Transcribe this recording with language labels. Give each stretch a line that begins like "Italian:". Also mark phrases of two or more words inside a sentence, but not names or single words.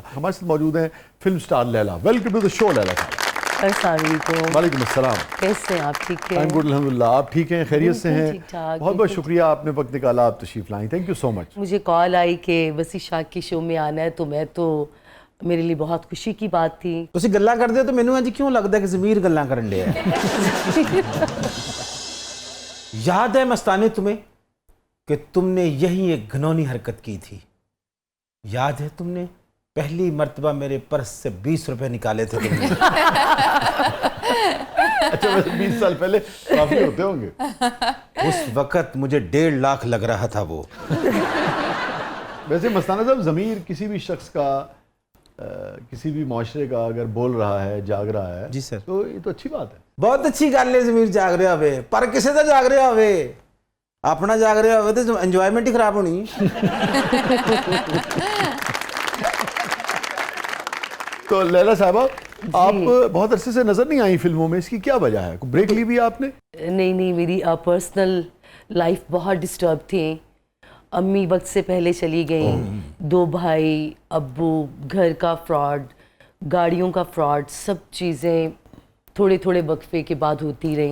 Urdu: ہمارے ساتھ موجود ہیں فلم سٹار لیلا۔
English: Welcome to the show
Urdu: لیلا صاحب۔ السلام علیکم۔ وعلیکم السلام۔ کیسے ہیں آپ؟ ٹھیک ہیں؟
English: I'm good
Urdu: الحمدللہ۔ آپ ٹھیک ہیں؟ خیریت سے ہیں؟ ٹھیک ٹھاک۔ بہت بہت شکریہ، آپ نے وقت نکالا، آپ تشریف لائیں،
English: Thank you so much.
Urdu: مجھے کال آئی کہ وسیع شاہ کی شو میں آنا ہے، تو میں تو میرے لیے بہت خوشی کی بات تھی۔
Punjabi: ਤੁਸੀਂ ਗੱਲਾਂ ਕਰਦੇ ਹੋ ਤਾਂ ਮੈਨੂੰ ਅੱਜ ਕਿਉਂ ਲੱਗਦਾ ਕਿ ਜ਼ਮੀਰ ਗੱਲਾਂ ਕਰਨ ਡਿਆ ਹੈ।
Urdu: یاد ہے مستانے تمہیں کہ تم نے یہی ایک گھناؤنی حرکت کی تھی. یاد ہے تم نے پہلی مرتبہ میرے پرس سے 20 روپے نکالے تھے تم نے. اچھا، 20 سال پہلے کافی ہوتے ہوں گے۔ اس وقت مجھے 1.5 لاکھ لگ رہا تھا وہ. ویسے مستانہ صاحب، ضمیر کسی بھی شخص کا، کسی بھی معاشرے کا اگر بول رہا ہے، جاگ رہا ہے، جی سر، تو یہ تو اچھی بات ہے۔
Punjabi: ਬਹੁਤ ਅੱਛੀ ਗੱਲ ਹੈ ਜ਼ਮੀਰ ਜਾਗ ਰਿਹਾ ਹੋਵੇ, ਪਰ ਕਿਸੇ ਦਾ ਜਾਗ ਰਿਹਾ ਹੋਵੇ, ਆਪਣਾ ਜਾਗ ਰਿਹਾ ਹੋਵੇ ਤੇ ਇੰਜੋਇਮੈਂਟ ਹੀ ਖਰਾਬ ਹੋਣੀ।
Urdu: تو لیلا صاحبہ، آپ بہت عرصے سے نظر نہیں آئیں فلموں میں، اس کی کیا وجہ ہے؟ کوئی بریک لی بھی آپ نے؟ نہیں، میری
English: personal life
Urdu: بہت ڈسٹرب تھی۔ امی وقت سے پہلے چلی گئیں، 2 بھائی، ابو، گھر کا فراڈ، گاڑیوں کا فراڈ، سب چیزیں تھوڑے تھوڑے وقفے کے بعد ہوتی رہیں۔